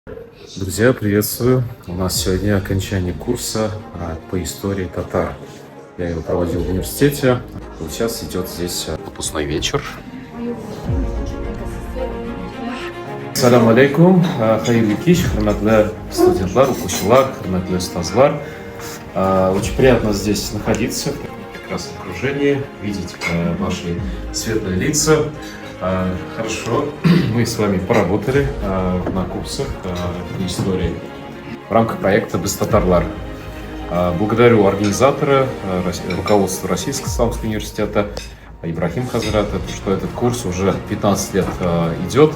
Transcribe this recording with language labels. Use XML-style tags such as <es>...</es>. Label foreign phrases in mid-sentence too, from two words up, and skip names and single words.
<ru>Друзья, приветствую! У нас сегодня окончание курса по истории татар. Я его проводил в университете. Вот сейчас идет здесь выпускной вечер.</ru> <ar>السلام عليكم,</ar> <tt>хайырлы кич, хурматлы студентлар, укучылар, хурматлы устазлар.</tt> <ru>Очень приятно здесь находиться, в прекрасном окружении, видеть ваши светлые лица. Хорошо, мы с вами поработали на курсах по истории в рамках проекта «Бестатарлар». Благодарю организатора, руководство Российского исламского университета Ибрахим Хазрата, что этот курс уже 15 лет идет.</ru>